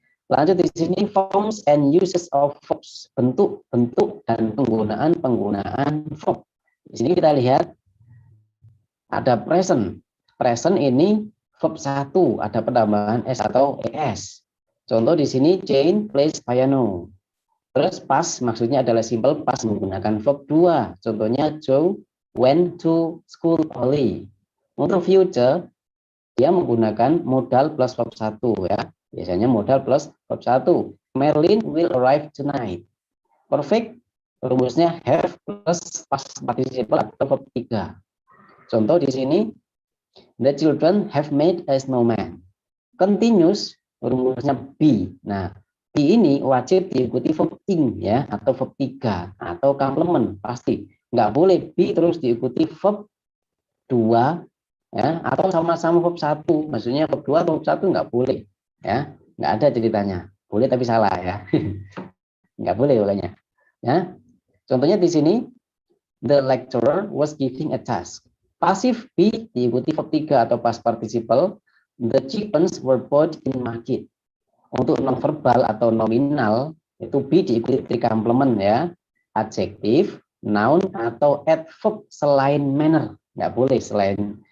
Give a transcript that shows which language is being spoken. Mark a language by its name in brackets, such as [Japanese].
[Indonesian] Lanjut di sini [English] forms and uses of verbs, [Indonesian] bentuk-bentuk dan penggunaan verb. Di sini kita lihat ada present. Present ini verb 1, ada penambahan s atau es. Contoh di sini [English] Jane plays piano. [Indonesian] Terus past maksudnya adalah simple past menggunakan verb 2. Contohnya [English] Joe went to school early. [Indonesian] Untuk future, dia menggunakan modal plus verb 1 ya. Biasanya modal plus verb 1. [English] Merlin will arrive tonight. [Indonesian] Perfect, rumusnya have plus past participle atau verb 3. Contoh di sini, [English] the children have made a snowman. [Indonesian] Continuous, rumusnya be. Nah, be ini wajib diikuti verb ing ya, atau verb 3 atau complement pasti. Nggak boleh be terus diikuti verb 2 ya, atau sama-sama verb 1, maksudnya verb 2 atau verb 1 nggak boleh ya, nggak ada ceritanya, boleh tapi salah ya. Nggak boleh pokoknya ya. Contohnya di sini [English] the lecturer was giving a task, [Indonesian] pasif be diikuti verb 3 atau past participle, [English] the chickens were bought in market. [Indonesian] Untuk non verbal atau nominal itu be diikuti complement ya, adjektif, noun atau adverb selain manner, nggak boleh selain.